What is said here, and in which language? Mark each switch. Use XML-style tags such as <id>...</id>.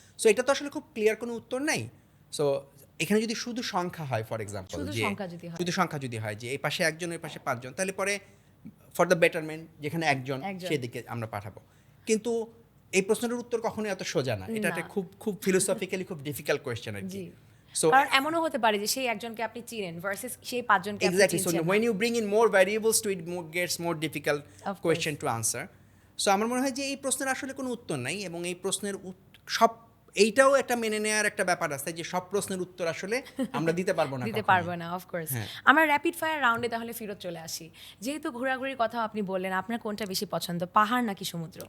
<bn>So এটা তো আসলে খুব ক্লিয়ার কোনো উত্তর নাই। সো এখানে যদি শুধু সংখ্যা হয়, ফর এক্সাম্পল, যে শুধু সংখ্যা যদি হয় যে এই পাশে একজন ওই পাশে পাঁচজন, তাহলে পরে ফর দ্য বেটারমেন্ট যেখানে একজন সেদিকে আমরা পাঠাবো। কিন্তু এই প্রশ্নের উত্তর কখনোই এত সোজা না, এটা একটা খুব খুব ফিলোসফিক্যালি খুব ডিফিকাল্ট কোয়েশ্চেন আর কি। সো কারণ এমনও হতে পারে যে সেই একজনকে আপনি চিনেন ভার্সেস সেই পাঁচজনকে আপনি চিনছেন না।</bn> <en>Exactly, so when you bring in more variables to it gets more difficult question to answer.</en> <bn>So আমার মনে হয় যে এই প্রশ্নের আসলে কোনো উত্তর নাই, এবং এই প্রশ্নের সব এইটাও একটা মেনে নেওয়ার একটা ব্যাপার আছে যে সব প্রশ্নের উত্তর আসলে আমরা দিতে পারবো না অফকোর্স। আমরা র্যাপিড ফায়ার রাউন্ডে তাহলে ফেরত চলে আসি। যেহেতু ঘোরাঘুরির কথা আপনি বললেন, আপনার কোনটা বেশি পছন্দ, পাহাড় নাকি সমুদ্র?</bn>